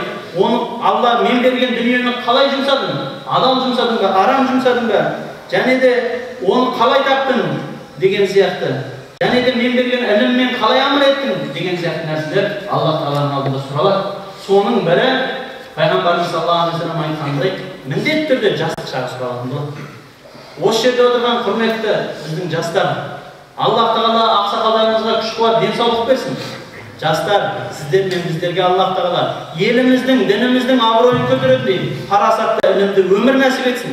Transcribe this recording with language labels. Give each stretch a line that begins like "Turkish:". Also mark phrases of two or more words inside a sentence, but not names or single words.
Kazakh: Оны Алла мен берген дүниені қалай жұмсадың? Адал жұмсадың ба, арам жұмсадың ба? Және де оны қалай таптың деген сияқты. Және де мен берген іліммен қалай амал еттің деген сияқты нәрселер Алла Тағаланың алдында сұралады. Соның бірі Пайғамбарымыз
Arabic: صلى الله عليه وسلم
Kazakh: айтқандай міндетті түрде жастық шағы сұралатын болады. Осы жерде отырған құрметті біздің жастар, Алла Тағала ақсақалдарымызға күш-қуат, денсаулық берсін. Жастар, сіздер мен біздерге Алла Тағала еліміздің, дініміздің абыройын көтеретіндей парасатты, ілімді өмір нәсіп етсін.